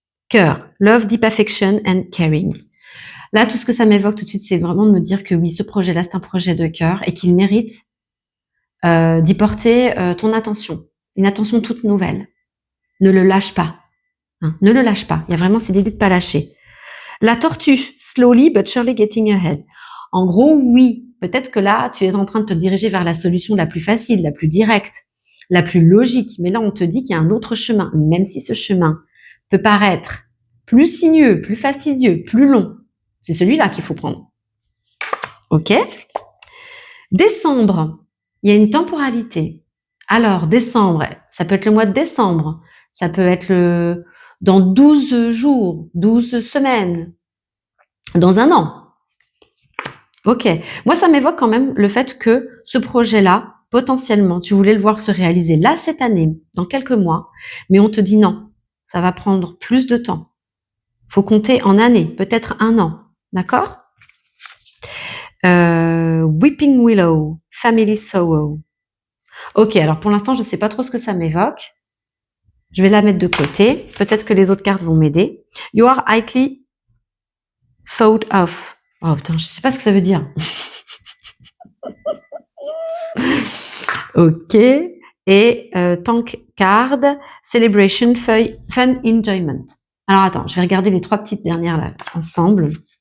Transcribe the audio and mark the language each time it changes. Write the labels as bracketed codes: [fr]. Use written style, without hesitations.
[fr] Cœur, [en] love, deep affection and caring. [fr] Là, tout ce que ça m'évoque tout de suite, c'est vraiment de me dire que oui, ce projet-là, c'est un projet de cœur et qu'il mérite d'y porter ton attention, une attention toute nouvelle. Ne le lâche pas. Hein, ne le lâche pas. Il y a vraiment cette idée de pas lâcher. La tortue, [en] slowly but surely getting ahead. [fr] En gros, oui, peut-être que là, tu es en train de te diriger vers la solution la plus facile, la plus directe, la plus logique. Mais là, on te dit qu'il y a un autre chemin, même si ce chemin peut paraître plus sinueux, plus fastidieux, plus long. C'est celui-là qu'il faut prendre. OK? Décembre, il y a une temporalité. Alors, décembre, ça peut être le mois de décembre, ça peut être dans 12 jours, 12 semaines, dans un an. OK. Moi, ça m'évoque quand même le fait que ce projet-là, potentiellement, tu voulais le voir se réaliser là, cette année, dans quelques mois, mais on te dit non, ça va prendre plus de temps. Faut compter en années, peut-être un an. D'accord? [en] Weeping Willow, Family Sorrow. [fr] Ok, alors pour l'instant, je ne sais pas trop ce que ça m'évoque. Je vais la mettre de côté. Peut-être que les autres cartes vont m'aider. [en] You are highly thought of. [fr] Oh putain, je ne sais pas ce que ça veut dire. [en] Ok. Et Tank Card, Celebration, Fun, Enjoyment. [fr] Alors attends, je vais regarder les trois petites dernières là ensemble.